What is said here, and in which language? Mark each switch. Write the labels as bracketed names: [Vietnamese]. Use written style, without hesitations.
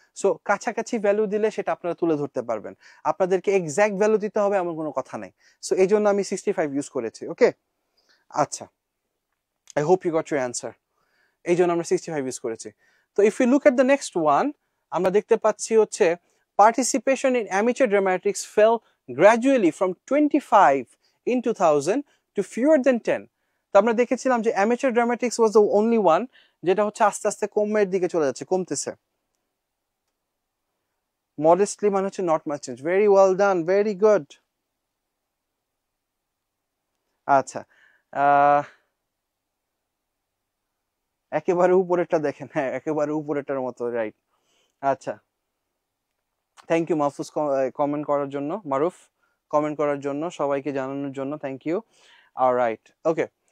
[Bangla] So কাছাকাছি value দিলে সেটা আপনারা তুলে ধরতে পারবেন। আপনাদেরকে এক্সাক্ট ভ্যালু দিতে হবে এমন কোনো কথা নাই। সো এই জন্য আমি 65 ইউজ করেছি। [English] Okay, আচ্ছা, I hope you got your answer. [Bangla] এই জন্য আমরা 65 ইউজ করেছি। [English] তো if you look at the next one, [Bangla] আমরা দেখতে পাচ্ছি হচ্ছে [English] Participation in amateur dramatics fell gradually from 25 in 2000 to fewer than 10. [Bangla] তো আমরা দেখেছিলাম যে [English] amateur dramatics was the only one [Bangla] যেটা হচ্ছে আস্তে আস্তে কমের দিকে চলে যাচ্ছে, কমতেছে। [English] modestly [Bangla] মানে হচ্ছে [English] not much change. Very well done, very good. [Bangla] আচ্ছা, একেবারে উপরেরটা দেখেন, হ্যাঁ একেবারে উপরেরটার মতো, রাইট। আচ্ছা, থ্যাংক ইউ মাহফুজ কমেন্ট করার জন্য, মারুফ কমেন্ট করার জন্য, সবাইকে জানানোর জন্য থ্যাংক ইউ। Alright, okay.